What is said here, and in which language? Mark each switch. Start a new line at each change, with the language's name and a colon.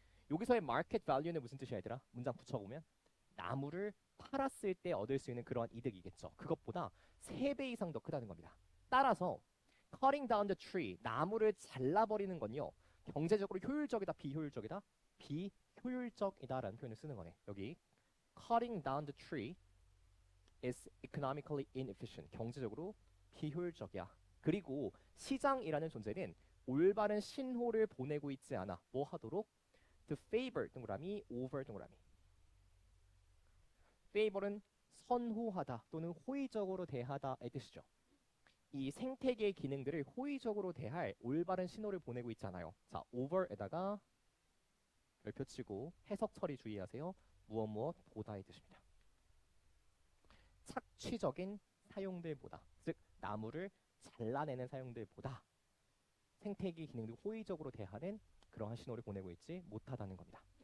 Korean: 여기서의 market value는 무슨 뜻이야 얘들아? 문장 붙여보면 나무를 팔았을 때 얻을 수 있는 그러한 이득이겠죠. 그것보다 3배 이상 더 크다는 겁니다. 따라서
English: cutting down the tree,
Korean: 나무를 잘라버리는 건요. 경제적으로 효율적이다, 비효율적이다? 비효율적이다라는 표현을 쓰는 거네. 여기
English: cutting down the tree is economically inefficient.
Korean: 경제적으로 비효율적이야. 그리고 시장이라는 존재는 올바른 신호를 보내고 있지 않아. 뭐 하도록?
English: To favor
Korean: 동그라미,
English: over 동그라미.
Korean: favor은 선호하다 또는 호의적으로 대하다의 뜻이죠. 이 생태계의 기능들을 호의적으로 대할 올바른 신호를 보내고 있잖아요. 자, over에다가 별표 치고 해석 처리 주의하세요. 무엇 보다의 뜻입니다. 착취적인 사용들보다, 즉 나무를 잘라내는 사용들보다 생태계 기능들 호의적으로 대하는 그러한 신호를 보내고 있지 못하다는 겁니다.